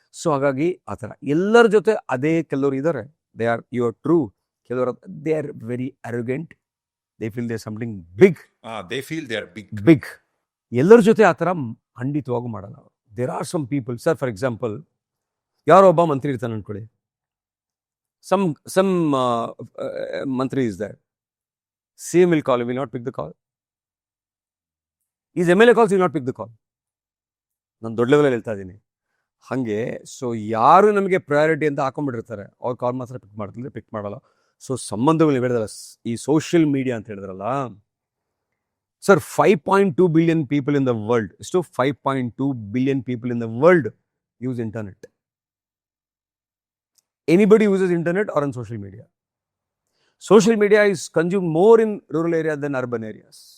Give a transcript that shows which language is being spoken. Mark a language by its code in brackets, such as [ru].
[kn] So ಹಾಗಾಗಿ ಆ ಥರ ಎಲ್ಲರ ಜೊತೆ ಅದೇ. ಕೆಲವರು ಇದ್ದಾರೆ, [en] They are your true. ಕೆಲವರು they are very arrogant, they feel they something big. Big. [kn] ಎಲ್ಲರ ಜೊತೆ ಆ ಥರ ಖಂಡಿತವಾಗೂ ಮಾಡಲ್ಲ. [en] there are some people, sir, for example, [kn] ಯಾರೋ ಒಬ್ಬ ಮಂತ್ರಿ ಇರ್ತಾನೆ ಅನ್ಕೊಳ್ಳಿ. [en] Some mantri is that CM will call, will not pick the call. His MLA calls, will not pick the call. [kn] ನಾನು ದೊಡ್ಡ ಲೆವೆಲಲ್ಲಿ ಹೇಳ್ತಾ ಇದ್ದೀನಿ. ಹಾಗೆ ಸೊ ಯಾರು ನಮಗೆ ಪ್ರಯಾರಿಟಿ ಅಂತ ಹಾಕೊಂಡ್ಬಿಟ್ಟಿರ್ತಾರೆ, ಅವ್ರ ಕಾಲ್ ಮಾತ್ರ ಪಿಕ್ ಮಾಡಲ್ಲ. [en] so [kn] ಸಂಬಂಧಗಳು ಹೇಳಿದ್ರಲ್ಲ, ಈ ಸೋಷಿಯಲ್ ಮೀಡಿಯಾ ಅಂತ ಹೇಳಿದ್ರಲ್ಲ sir, [en] 5.2 billion people in the world, [kn] ಎಷ್ಟು [en] 5.2 billion people in the world use internet. Anybody uses internet or on social media. Social media is consumed more in rural areas than urban areas.